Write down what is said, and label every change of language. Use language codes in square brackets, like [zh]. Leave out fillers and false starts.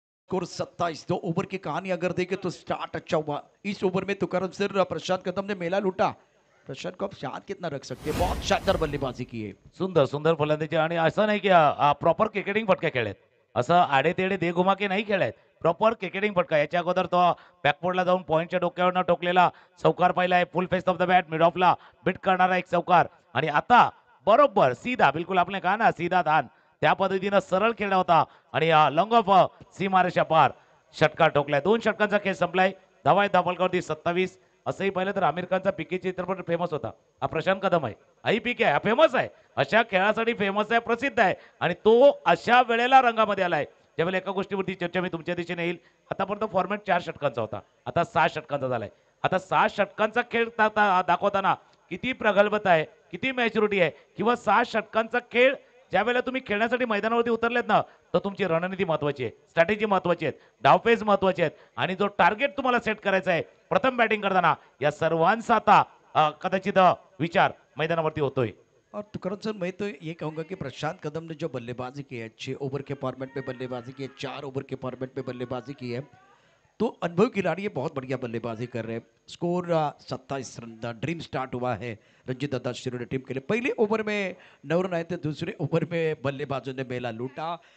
[hi] Score 27। 2 over की कहानी अगर देखें तो स्टार्ट अच्छा हुआ इस ओवर में। तुकाराम सर प्रशांत कदम ने मेला लूटा। प्रशांत को आप शांत कितना रख सकते हैं? बहुत शानदार बल्लेबाजी की है। [mr] सुंदर सुंदर फलंदाजी आणि असं नाही की प्रॉपर क्रिकेटिंग फटके खेळलेत. असं आडेतेडे [hi] दे घुमाके [mr] नाही खेळलेत. प्रॉपर क्रिकेटिंग फटका. याच्या अगोदर तो बॅकफोर्डला जाऊन पॉइंटच्या डोक्यावरनं टोकलेला चौकार पाहिला आहे. फुल face of the bat mid ऑफला bit करणारा एक चौकार आणि आता बरोबर [hi] सीधा बिलकुल आपले कहा ना सीधा [mr] धान त्या पद्धतीनं सरळ खेळला होता आणि लॉंग ऑफ सीमारेषा पार षटकार ठोकलाय. 2 षटकांचा खेळ संपलाय. धावा आहेत धावफलकावरती 27. असंही पाहिलं तर आमिर खानचा पीके चित्रपट फेमस होता. हा प्रशांत कदम आहे. आई पीके आहे हा फेमस आहे. अशा खेळासाठी फेमस आहे, प्रसिद्ध आहे आणि तो अशा वेळेला रंगामध्ये आलाय ज्यावेळेला एका गोष्टीवरती चर्चा मी तुमच्या दिशेने येईल. आतापर्यंत फॉर्मॅट 4 षटकांचा होता, आता 6 षटकांचा झालाय. आता 6 षटकांचा खेळ दाखवताना किती प्रगल्भता आहे, किती मॅच्युरिटी आहे किंवा 6 षटकांचा खेळ ज्यावेळेला तुम्ही खेळण्यासाठी मैदानावरती उतरलेत ना तर तुमची रणनीती महत्वाची आहे, स्ट्रॅटेजी महत्वाची आहे, डावपेच महत्वाचे आहेत आणि जो टार्गेट तुम्हाला सेट करायचा आहे प्रथम बॅटिंग करताना या सर्वांचा आता कदाचित विचार मैदानावरती होतोय. [hi] और तुकरम सर मैं तो ये कहूंगा कि प्रशांत कदम ने जो बल्लेबाजी की है 6 ओवर के फॉर्मेट में बल्लेबाजी की है, 4 ओवर के फॉर्मेट में बल्लेबाजी की है, तो अनुभवी खिलाड़ी ये बहुत बढ़िया बल्लेबाजी कर रहे हैं। Score 27 run. ड्रीम स्टार्ट हुआ है रंजीत दत्ता शिरोली टीम के लिए। पहले ओवर में 9 रन आए थे, दूसरे ओवर में बल्लेबाजों ने मेला लूटा।